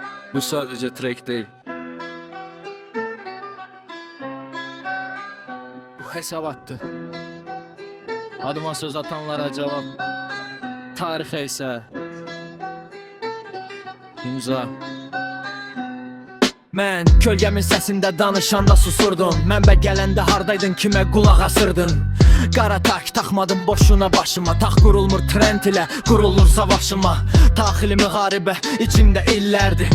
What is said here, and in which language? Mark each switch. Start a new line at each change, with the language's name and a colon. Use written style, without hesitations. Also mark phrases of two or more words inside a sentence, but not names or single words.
Turkish: Bu sadece track değil. Bu hesabattı. Adıma söz atanlara cevap. Tarihe ise imza.
Azerbaijani: Mən kölgəmin səsində danışanda susurdum. Mənbə gələndə hardaydın, kimə qulaq asırdın? Qara tak taxmadım boşuna başıma. Tax qurulmur trend ilə, qurulur savaşıma. Daxili müharibə içimdə illərdir.